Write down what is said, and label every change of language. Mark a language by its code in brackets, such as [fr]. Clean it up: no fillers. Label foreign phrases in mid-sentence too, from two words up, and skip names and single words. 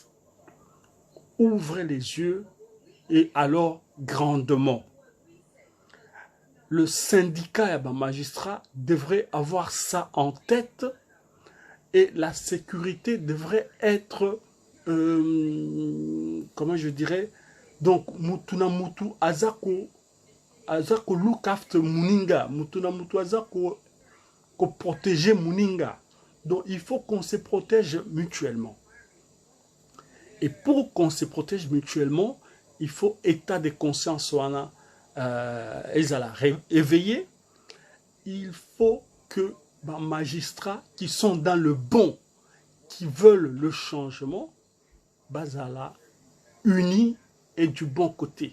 [fr] Ouvrez les yeux et alors grandement. Le syndicat et le magistrat devraient avoir ça en tête et la sécurité devrait être, comment je dirais, donc [ln] mutuna mutu azako [en] look after [ln] muninga, mutuna mutu azako protéger muninga. [fr] Donc il faut qu'on se protège mutuellement. Et pour qu'on se protège mutuellement, il faut état de conscience éveillé. Il faut que les magistrats qui sont dans le bon, qui veulent le changement, bazala unis et du bon côté.